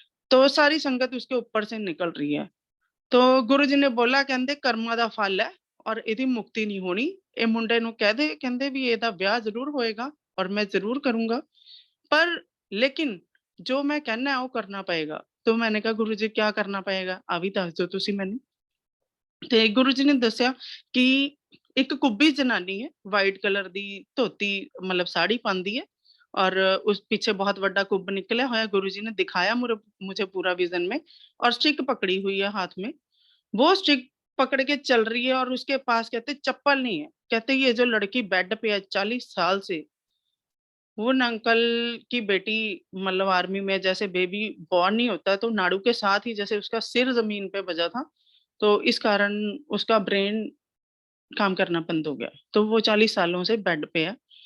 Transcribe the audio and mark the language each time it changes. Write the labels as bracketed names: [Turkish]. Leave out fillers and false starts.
[Hindi] तो सारी संगत उसके ऊपर से निकल रही है। तो गुरुजी ने बोला कहते [Punjabi] कर्मा दा फल है और इहदी मुक्ति नहीं होनी, ए मुंडे नु कह दे [Hindi] कहते भी [Punjabi] एदा ब्याह जरूर होएगा [Hindi] और मैं जरूर करूंगा, पर लेकिन जो मैं कहना है वो करना पड़ेगा। तो मैंने कहा गुरुजी क्या करना पड़ेगा, [Punjabi] आ भी दस दो तुसी मैनू। ਤੇ ਗੁਰੂ ਜੀ ਨੇ ਦੱਸਿਆ ਕਿ ਇੱਕ ਕੁੱਬੀ ਜਨਾਨੀ ਹੈ, ਵਾਈਟ ਕਲਰ ਦੀ ਧੋਤੀ [Hindi] मतलब साड़ी पांदी है और उस पीछे बहुत बड़ा कुंभ निकला हुआ है। गुरु जी ने दिखाया मुझे पूरा विजन में, और स्टिक पकड़ी हुई है हाथ में, वो स्टिक पकड़ के चल रही है और उसके पास कहते चप्पल नहीं है। कहते ये जो लड़की बेड पे है 40 साल से उन अंकल की बेटी मतलब आर्मी में, जैसे बेबी बॉर्न नहीं होता तो नाड़ू के साथ ही जैसे उसका सिर जमीन पे बजा था, तो इस कारण उसका ब्रेन काम करना बंद हो गया, तो वो 40 सालों से बेड पे है।